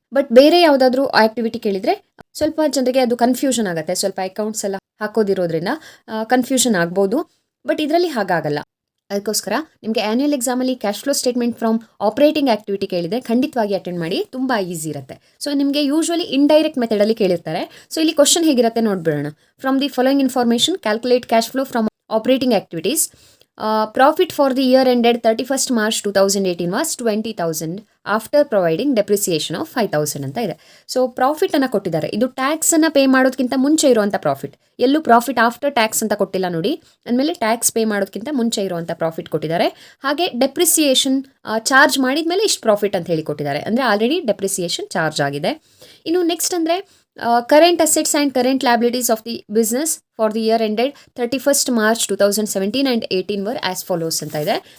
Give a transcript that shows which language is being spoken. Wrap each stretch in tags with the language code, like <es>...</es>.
<kn>But ಬೇರೆ ಯಾವುದಾದ್ರೂ activity ಕೇಳಿದರೆ ಸ್ವಲ್ಪ ಜನರಿಗೆ ಅದು ಕನ್ಫ್ಯೂಷನ್ ಆಗುತ್ತೆ. ಸ್ವಲ್ಪ ಅಕೌಂಟ್ಸ್ ಎಲ್ಲ ಹಾಕೋದಿರೋದ್ರಿಂದ ಕನ್ಫ್ಯೂಷನ್ ಆಗ್ಬೋದು. ಬಟ್ ಇದರಲ್ಲಿ ಹಾಗಾಗಲ್ಲ. ಅದಕ್ಕೋಸ್ಕರ ನಿಮಗೆ ಆ್ಯನ್ಯುಯಲ್ ಎಕ್ಸಾಮಲ್ಲಿ cash flow statement from operating activity ಕೇಳಿದೆ, ಖಂಡಿತವಾಗಿ ಅಟೆಂಡ್ ಮಾಡಿ, ತುಂಬ ಈಸಿ ಇರುತ್ತೆ. ಸೊ ನಿಮಗೆ ಯೂಶ್ವಲಿ ಇಂಡೈರೆಕ್ಟ್ ಮೆಥಡಲ್ಲಿ ಕೇಳಿರ್ತಾರೆ. ಸೊ ಇಲ್ಲಿ ಕ್ವಶನ್ ಹೇಗಿರುತ್ತೆ ನೋಡ್ಬಿಡೋಣ.</kn> <en>From the following information calculate cash flow from operating activities. Profit for the year ended 31st March 2018 was 20,000 after providing depreciation of 5,000</en> <kn>ಅಂತ ಇದೆ. ಸೊ ಪ್ರಾಫಿಟನ್ನು ಕೊಟ್ಟಿದ್ದಾರೆ. ಇದು ಟ್ಯಾಕ್ಸನ್ನು ಪೇ ಮಾಡೋದಕ್ಕಿಂತ ಮುಂಚೆ ಇರುವಂಥ ಪ್ರಾಫಿಟ್. ಎಲ್ಲೂ ಪ್ರಾಫಿಟ್ ಆಫ್ಟರ್ ಟ್ಯಾಕ್ಸ್ ಅಂತ ಕೊಟ್ಟಿಲ್ಲ ನೋಡಿ. ಅಂದಮೇಲೆ ಟ್ಯಾಕ್ಸ್ ಪೇ ಮಾಡೋದಕ್ಕಿಂತ ಮುಂಚೆ ಇರುವಂಥ ಪ್ರಾಫಿಟ್ ಕೊಟ್ಟಿದ್ದಾರೆ. ಹಾಗೆ ಡೆಪ್ರಿಸಿಯೇಷನ್ ಚಾರ್ಜ್ ಮಾಡಿದ ಮೇಲೆ ಇಷ್ಟು ಪ್ರಾಫಿಟ್ ಅಂತ ಹೇಳಿ ಕೊಟ್ಟಿದ್ದಾರೆ. ಅಂದರೆ ಆಲ್ರೆಡಿ ಡೆಪ್ರಿಸಿಯೇಷನ್ ಚಾರ್ಜ್ ಆಗಿದೆ. ಇನ್ನು ನೆಕ್ಸ್ಟ್ ಅಂದರೆ</kn> <en>current assets and current liabilities of the business for the year ended 31st March 2017 and 18 were as follows</en> <kn>ಅಂತ ಇದೆ.</kn>